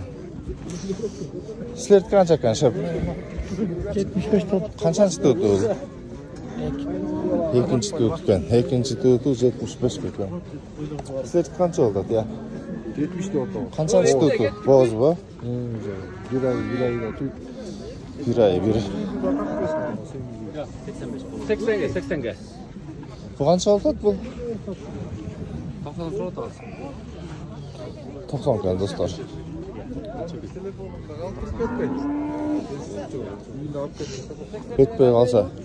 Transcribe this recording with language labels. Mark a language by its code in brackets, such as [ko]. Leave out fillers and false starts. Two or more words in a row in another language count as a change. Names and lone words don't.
[ky] Силердики канча экен, шеп? 75 болду. Канчанчы туту бул? Экинчи туту экен. Экинчи туту 75 экен. Силердики канча болот, 70 болду. Канчанчы туту? Боозбу? Bir ay Bir. 80ге. Бул канча болот бул? 90 сурап атабыз. 90 экен достор. Өтпөй калса.